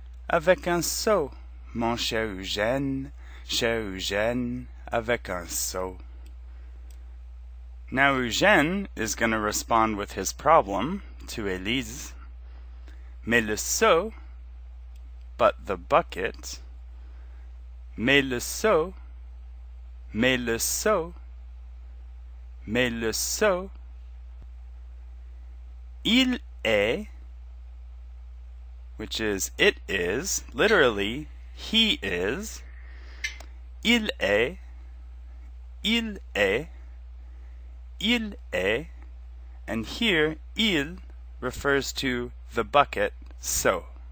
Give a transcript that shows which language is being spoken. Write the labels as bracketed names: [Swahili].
[French] Avec un seau, mon cher Eugène, avec un seau. [English] Now Eugène is going to respond with his problem to Élise. [French] Mais le seau, [English] but the bucket. [French] Mais le seau, mais le seau, mais le seau. Il est, [English] which is it is, literally he is. [French] Il est, il est, il est, [English] and here il refers to the bucket, so.